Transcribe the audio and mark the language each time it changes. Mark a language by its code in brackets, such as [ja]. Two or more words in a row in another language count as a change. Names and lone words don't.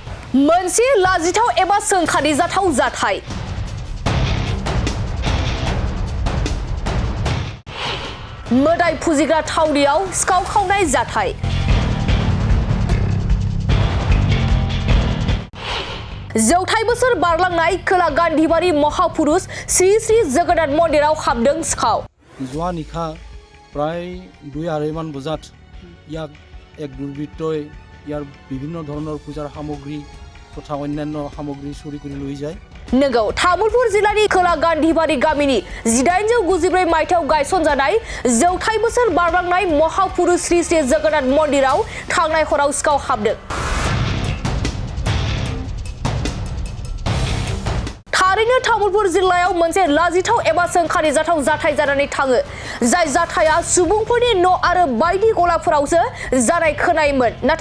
[brx] मोनसे लाजिथाव एबा सोंखारिजाथाव जाथाय मोदाय फुजिग्रा थावनियाव सिखाव खावनाय जाथाय जौथाय बोसोर बारलांनाय खोला गान्धीबारि महापुरुष श्री श्री जगन्नाथ मन्दिराव हाबदों सिखाव [as] যোৱা নিশা প্ৰায় 2-2:30 মান বজাত ইয়াক এক দুৰ্বৃত্তই ইয়াৰ বিভিন্ন ধৰণৰ পূজাৰ সামগ্ৰী তথা অন্যান্য সামগ্ৰী চুৰি কৰি লৈ যায়। [brx] नोंगौ तामुलपुर जिल्लानि खोला गान्धीबारि गामिनि 1894 मायथाइयाव गायसनजानाय जौथाय बोसोर बारलांनाय महापुरुष श्री श्री जगन्नाथ मन्दिराव थांनाय हराव सिखाव हाबदों। थारैनो तामुलपुर जिल्लायाव मोनसे लाजिथाव एबा सोंखारिजाथाव जाथाय जानानै थाङो जाय जाथाया सुबुंफोरनि न' आरो बायदि गलाफोरावसो जानाय खोनायोमोन नाथाय